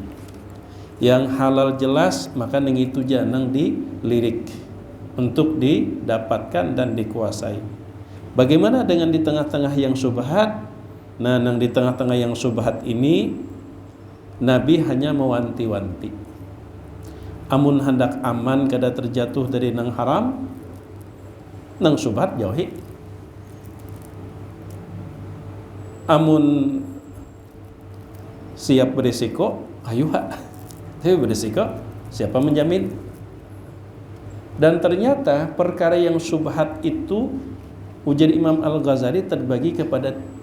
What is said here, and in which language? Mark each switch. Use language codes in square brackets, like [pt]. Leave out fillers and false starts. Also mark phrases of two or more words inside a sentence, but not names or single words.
[id] Yang halal jelas maka nang itu jangan dilirik untuk didapatkan dan dikuasai. Bagaimana dengan di tengah-tengah yang syubhat? Nah, nang di tengah-tengah yang syubhat ini Nabi hanya mewanti-wanti. [bjn] Amun hendak aman kada terjatuh dari nang haram, nang syubhat jauhi. Amun siap berisiko, [id] ayo tapi berisiko, siapa menjamin? Dan ternyata perkara yang syubhat itu, ujar Imam Al-Ghazali, terbagi kepada